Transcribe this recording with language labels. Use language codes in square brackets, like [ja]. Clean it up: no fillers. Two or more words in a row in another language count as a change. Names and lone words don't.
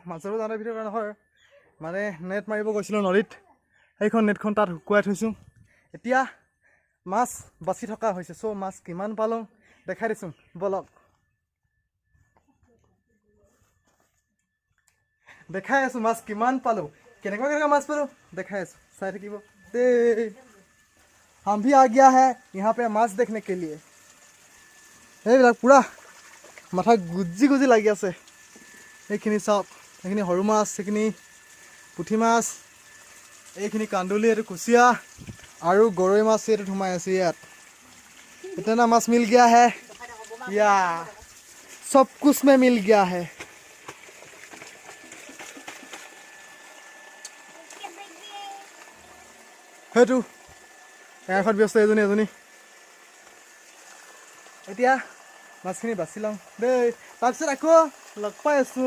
[as] মাছ ধৰিব যাওঁতে ভিতৰত নহয়, মানে নেট মাৰিব গৈছিলোঁ নদীত, সেইখন নেটখন তাত শুকুৱাই থৈছোঁ। এতিয়া মাছ বাচি থকা হৈছে। চ' মাছ কিমান পালোঁ দেখাই দিছোঁ, ব'লক। দেখাই আছোঁ মাছ কিমান পালোঁ, কেনেকুৱা মাছ পালোঁ দেখাই আছোঁ, চাই থাকিব দেই। [hi] हम भी आ गया है यहाँ पे माছ देखने के लिए। [as] সেইবিলাক পূৰা মাথা গুজি লাগি আছে। সেইখিনি চাওক, সেইখিনি সৰু মাছ, সেইখিনি পুঠি মাছ, এইখিনি কান্দুলি, এইটো কুচিয়া আৰু গৰৈ মাছ এইটো সোমাই আছে ইয়াত। [hi] इतना माছ मिल गया है, या सब कुछ में मिल गया है। [as] সেইটো এখনত ব্যস্ত এজনী। এতিয়া মাছখিনি বাচি লওঁ দেই, তাৰপিছত আকৌ লগ পাই আছোঁ।